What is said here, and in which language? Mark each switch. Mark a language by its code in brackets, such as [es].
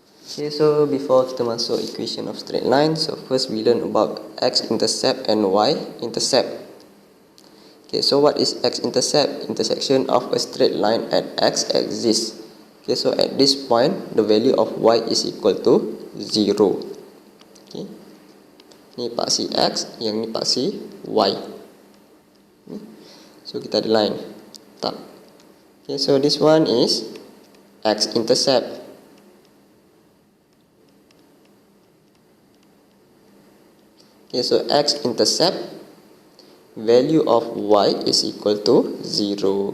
[en] Okay, so before [ms] kita masuk [en] equation of straight line, so first we learn about x-intercept and y-intercept. Okay, so what is x-intercept? Intersection of a straight line at x-axis. Okay, so at this point, the value of y is equal to 0. Okay. [ms] Ni paksi x, yang ni paksi y. So kita ada line. Tak. [en] Okay, so this one is x-intercept. Okay, so x-intercept, value of y is equal to 0.